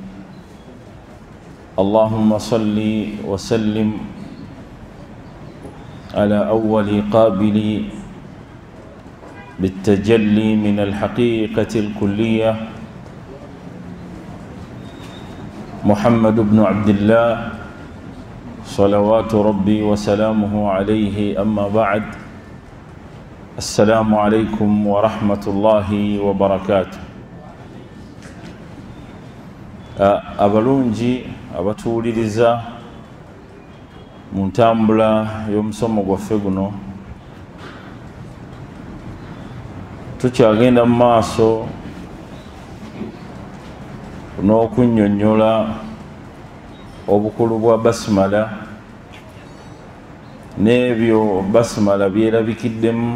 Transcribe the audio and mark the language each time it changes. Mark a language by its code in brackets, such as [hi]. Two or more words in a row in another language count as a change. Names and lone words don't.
[ar] اللهم صل وسلم على أول قابل بالتجلي من الحقيقة الكلية محمد بن عبد الله صلوات ربي وسلامه عليه. أما بعد، السلام عليكم ورحمة الله وبركاته. [lg] abalungi abatuwuliriza mu ntambula y'omusomo gwaffe guno, tukyagenda mu maaso n'okunnyonnyola obukulu bwa basimala n'ebyo basimala byerabikiddemu